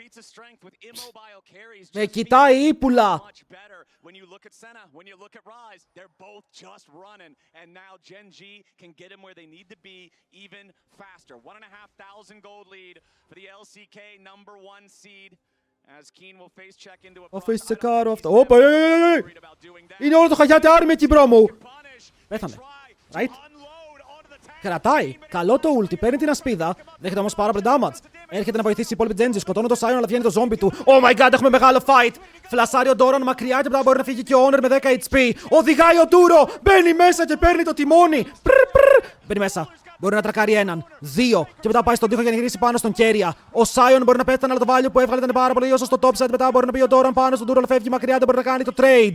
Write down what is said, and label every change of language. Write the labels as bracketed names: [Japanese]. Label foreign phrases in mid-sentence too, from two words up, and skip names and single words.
[Greek] Με κοιτάει ύπουλα! Το face τσεκάρω αυτό. Όπα, είναι όλο το χαγιάτε άρμη εκεί, μπρο μου. Πέθανε. Right. Κρατάει. Καλό το ulti. Παίρνει την ασπίδα. Δέχεται όμως πάρα πολύ damage. Έρχεται να βοηθήσει η υπόλοιπη Genji. Σκοτώνει το Sion, αλλά βγαίνει το zombie του. [English] Oh my god, [Greek] έχουμε μεγάλο fight. Φλασάρει ο Doran μακριά και μετά μπορεί να φύγει και ο Honor με 10 HP. Οδηγάει ο Duro. Μπαίνει μέσα και παίρνει το τιμόνι. Μπαίνει μέσα. Μπορεί να τρακάρει έναν, δύο, και μετά πάει στον τοίχο για να γυρίσει πάνω στον Κέρια. Ο Sion μπορεί να πέθανε, αλλά το value που έβγαλε ήταν πάρα πολύ όσο στο [English] top side. [Greek] Μετά μπορεί να πει ο Doran πάνω στον Duro, αλλά φεύγει μακριά, δεν μπορεί να κάνει το trade.